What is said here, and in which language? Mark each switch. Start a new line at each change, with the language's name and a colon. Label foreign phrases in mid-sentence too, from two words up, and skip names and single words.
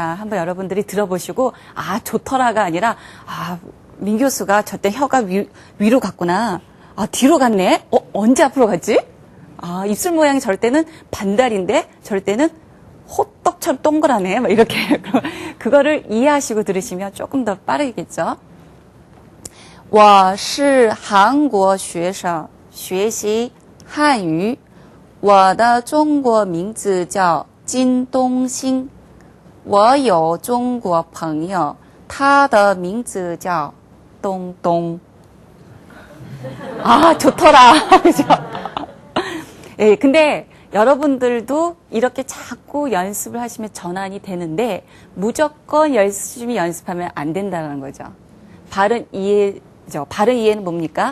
Korean: 한번 여러분들이 들어보시고 아 좋더라가 아니라 아 민 교수가 저때 혀가 위로 갔구나. 아 뒤로 갔네. 언제 앞으로 갔지? 아 입술 모양이 저럴 때는 반달인데 저럴 때는 호떡처럼 동그라네. 막 이렇게 그거를 이해하시고 들으시면 조금 더 빠르겠죠.
Chinese: 我是韩国学生学习汉语我的中国名字叫金东兴我有中国朋友他的名字叫东东
Korean: 아 좋더라 그죠? 예, 근데 여러분들도 이렇게 자꾸 연습을 하시면 전환이 되는데 무조건 열심히 연습하면 안 된다는 거죠. 바른 이해는 뭡니까?